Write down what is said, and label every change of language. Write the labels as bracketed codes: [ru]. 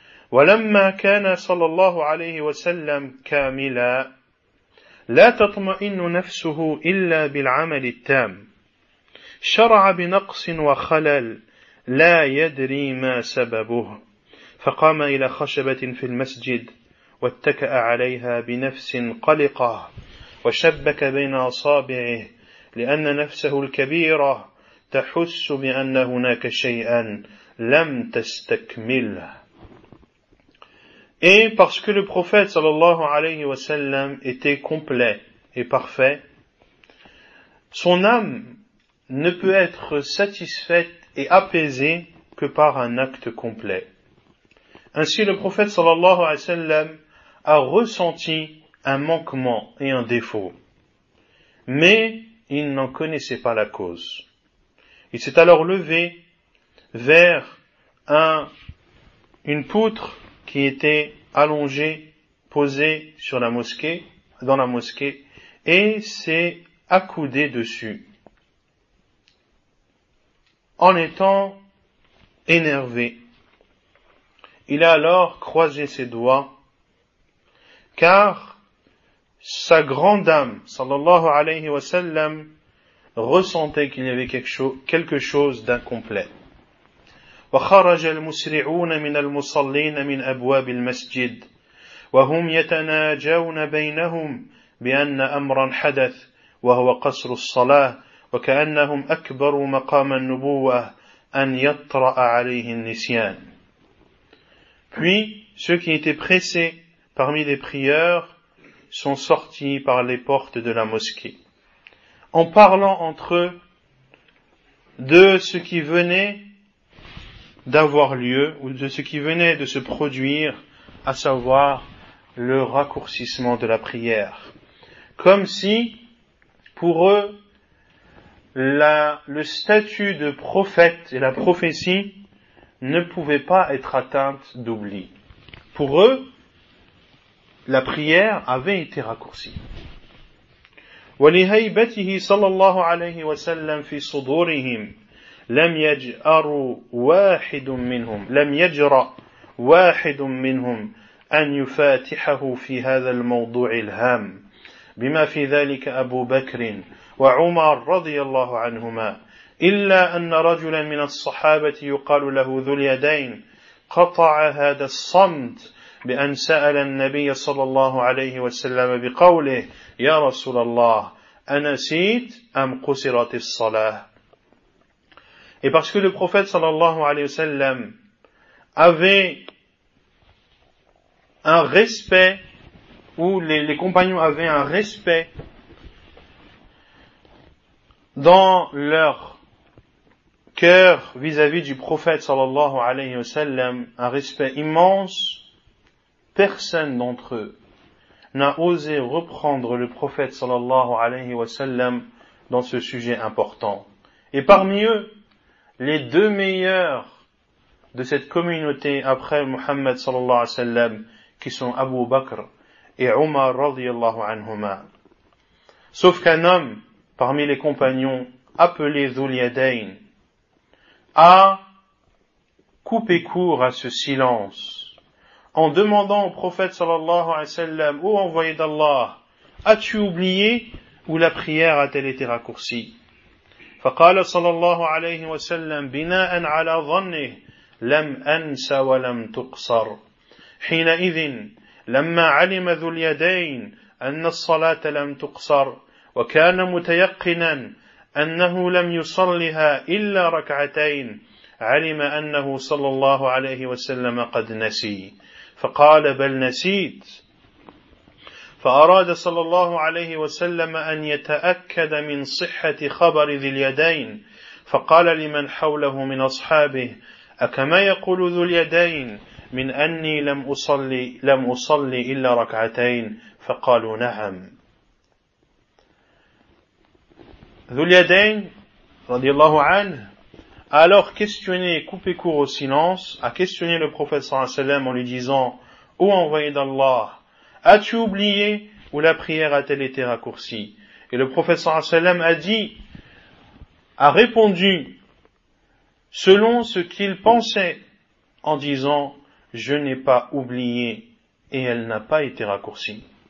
[ar] وَلَمَّا كَانَ صَلَى اللَّهُ عَلَيْهِ وَسَلَّمْ كَامِلًا لَا تَطْمَئِنُّ نَفْسُهُ إِلَّا بِالْعَمَلِ التَّامِ شَرَعَ بِنَقْصٍ وَخَلَلْ لَا يَدْرِي مَا سَبَبُهُ فقام إلى خشبة في المسجد واتكأ عليها بنفس قلقة وشبك بين أصابعه لأن نفسه الكبيرة تحس بأن هناك شيئا لم تستكمله. [fr] Et parce que le prophète sallallahu alayhi wa sallam était complet et parfait, son âme ne peut être satisfaite et apaisée que par un acte complet. Ainsi le prophète sallallahu alayhi wa sallam a ressenti un manquement et un défaut, mais il n'en connaissait pas la cause. Il s'est alors levé vers une poutre qui était allongée, posée sur la mosquée, dans la mosquée, et s'est accoudé dessus, en étant énervé. Il a alors croisé ses doigts, car sa grande âme, sallallahu alayhi wa sallam, ressentait qu'il y avait quelque chose d'incomplet. [ar] وخرج المسرعون من المصلين من أبواب المسجد وهم يتناجون بينهم بأن أمرا حدث وهو قصر الصلاة وكأنهم أكبروا مقام النبوة أن يطرأ عليه النسيان. [fr] Puis, ceux qui étaient pressés parmi les prieurs sont sortis par les portes de la mosquée, en parlant entre eux de ce qui venait d'avoir lieu, ou de ce qui venait de se produire, à savoir le raccourcissement de la prière. Comme si, pour eux, le statut de prophète et la prophétie ne pouvait pas être atteinte d'oubli. Pour eux, la prière avait été raccourcie. [ar] ولهيبته صلى الله عليه وسلم في صدورهم لم يجأر واحد منهم لم يجرأ واحد منهم أن يفاتحه في هذا الموضوع الهام بما في ذلك أبو بكر وعمر رضي الله عنهما إلا أن رجلا من الصحابة يقال له ذو اليدين قطع هذا الصمت بأن سأل النبي صلى الله عليه وسلم بقوله يا رسول الله أنسيت أم قصرت الصلاة. [fr] Et parce que le prophète sallallahu alayhi wa sallam avait un respect, ou les compagnons avaient un respect dans leur cœur vis-à-vis du prophète sallallahu alayhi wa sallam, un respect immense, personne d'entre eux n'a osé reprendre le prophète sallallahu alayhi wa sallam dans ce sujet important. Et parmi eux, les deux meilleurs de cette communauté après Muhammad sallallahu alayhi wa sallam, qui sont Abu Bakr et Umar radiyallahu anhuma. Sauf qu'un homme parmi les compagnons, appelé Dhul Yadayn, a coupé court à ce silence en demandant au prophète sallallahu alayhi wa sallam, ô envoyé d'Allah, as-tu oublié ou la prière a-t-elle été raccourcie? [ar] فقال صلى الله عليه وسلم بناء على ظنه لم أنس ولم تقصر حينئذ لما علم ذو اليدين أن الصلاة لم تقصر وكان متيقنا أنه لم يصلها إلا ركعتين علم أنه صلى الله عليه وسلم قد نسي فقال بل نسيت فأراد صلى الله عليه وسلم أن يتأكد من صحة خبر ذي اليدين فقال لمن حوله من أصحابه أكما يقول ذو اليدين من أني لم أصلي إلا ركعتين فقالوا نعم. [fr] ذو اليدين [ar] رضي الله عنه [fr] alors questionné, coupé court au silence, a questionné le prophète [ar] صلى الله عليه وسلم [fr] en lui disant, ô envoyé d'Allah, as-tu oublié ou la prière a-t-elle été raccourcie? Et le prophète sallallahu alayhi wa sallam a répondu selon ce qu'il pensait en disant, je n'ai pas oublié et elle n'a pas été raccourcie.